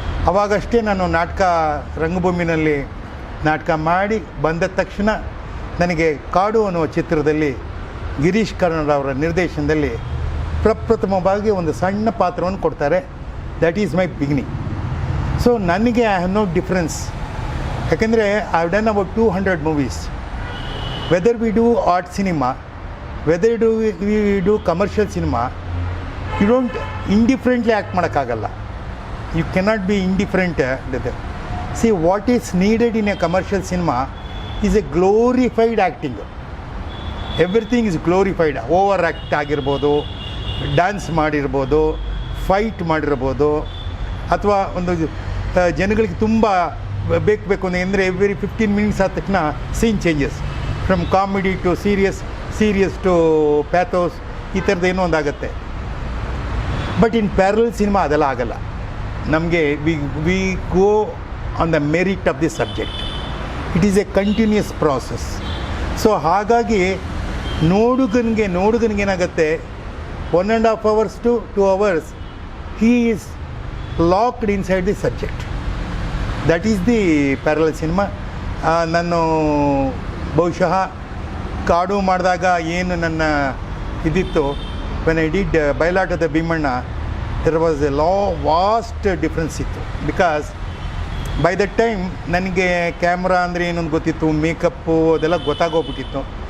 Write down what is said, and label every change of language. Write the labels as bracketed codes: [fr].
[kn] ಅವಾಗಷ್ಟೇ ನಾನು ನಾಟಕ, ರಂಗಭೂಮಿನಲ್ಲಿ ನಾಟಕ ಮಾಡಿ ಬಂದ ತಕ್ಷಣ ನನಗೆ ಕಾಡು ಅನ್ನುವ ಚಿತ್ರದಲ್ಲಿ ಗಿರೀಶ್ ಕಾರ್ನಾಡ್ ಅವರ ನಿರ್ದೇಶನದಲ್ಲಿ ಪ್ರಪ್ರಥಮವಾಗಿ ಒಂದು ಸಣ್ಣ ಪಾತ್ರವನ್ನು ಕೊಡ್ತಾರೆ. [en] That is my beginning. So [kn] ನನಗೆ [en] I have no difference. [kn] ಯಾಕೆಂದರೆ [en] I have done about 200 movies. Whether we do art cinema, whether we do commercial cinema, you don't indifferently act [kn] ಮಾಡೋಕ್ಕಾಗಲ್ಲ. [en] You cannot be indifferent. See, what is needed in a commercial cinema is a glorified acting. Everything is glorified. [kn] Overact ಆಗಿರ್ಬೋದು, dance ಮಾಡಿರ್ಬೋದು, fight ಮಾಡಿರ್ಬೋದು, ಅಥವಾ ಒಂದು ಜನಗಳಿಗೆ ತುಂಬ ಬೇಕು ಅಂದರೆ [en] every 15 minutes [kn] ಆದ ತಕ್ಷಣ [en] scene changes, from comedy to serious to pathos, [kn] ಈ ಥರದ್ದು ಏನೋ ಒಂದಾಗುತ್ತೆ. [en] but in parallel cinema [kn] ಅದೆಲ್ಲ ಆಗಲ್ಲ. ನಮಗೆ [en] We go on the merit of the subject. It is a continuous process. [kn] So ಹಾಗಾಗಿ ನೋಡುಗನಿಗೆ ಏನಾಗುತ್ತೆ, [en] 1.5 hours to 2 hours he is locked inside the subject. That is the parallel cinema. [kn] ನಾನು ಬಹುಶಃ ಕಾಡು ಮಾಡಿದಾಗ ಏನು ನನ್ನ ಇದಿತ್ತು, [en] when I did [kn] ಬಯಲಾಟದ Bhimanna, [en] there was a vast difference [kn] ಇತ್ತು. [en] because by that time [kn] ನನಗೆ ಕ್ಯಾಮ್ರಾ ಅಂದರೆ ಏನೊಂದು ಗೊತ್ತಿತ್ತು, ಮೇಕಪ್ಪು ಅದೆಲ್ಲ ಗೊತ್ತಾಗೋಗ್ಬಿಟ್ಟಿತ್ತು.